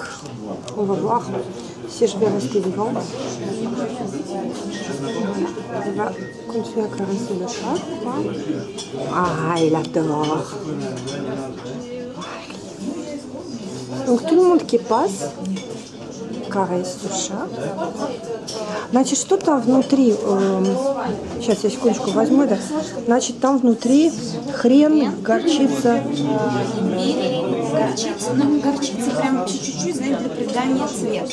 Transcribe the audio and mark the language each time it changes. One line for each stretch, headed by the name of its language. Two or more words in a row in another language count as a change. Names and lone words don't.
French: On va voir si je vais rester vivante. Elle va continuer à caresser le chat. Ah, il adore. Donc tout le monde qui passe карась суша.
Russian: Значит, что там внутри? Сейчас я секундочку возьму это. Значит, там внутри хрен, горчица. Горчица, ну горчица прям чуть-чуть, знаете, для придания цвета.